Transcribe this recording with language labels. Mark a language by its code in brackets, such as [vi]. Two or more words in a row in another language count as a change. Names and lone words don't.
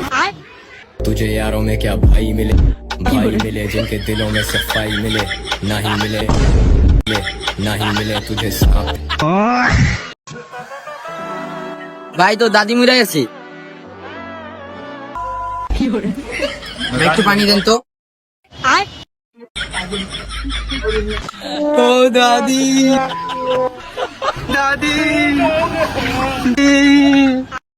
[hi] तुझे यारों में क्या भाई मिले, भाई मिले जिनके दिलों में सफाई मिले, नहीं मिले नहीं मिले तुझे सांप। [bn] ভাই তো দাদি মরে গেছে, একটু পানি দেন তো। ও দাদি, দাদি,